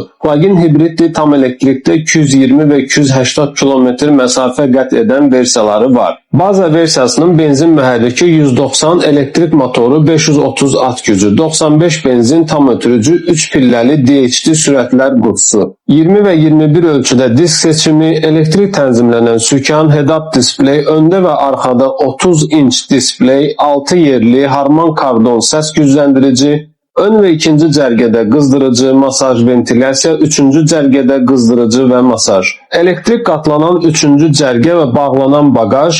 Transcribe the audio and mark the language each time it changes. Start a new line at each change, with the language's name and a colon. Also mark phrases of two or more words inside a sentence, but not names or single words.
Azerbaijani: Plug-in hibridli, tam elektrikdə 220 və 280 km məsafə qət edən versiyaları var. Baza versiyasının benzin mühərriki 190, elektrik motoru 530 at gücü, 95 benzin tam ötürücü, 3 pilləli DHD sürətlər qutisi. 20 və 21 ölçüdə disk seçimi, elektrik tənzimlənən sükan,
English: head-up display,
Azerbaijani: öndə və arxada 30 inç display, 6 yerli harman kardon səs gücləndirici, ön və ikinci cərgədə qızdırıcı, masaj, ventilyasiya, üçüncü cərgədə qızdırıcı və masaj. Elektrik qatlanan üçüncü cərgə və bağlanan bagaj.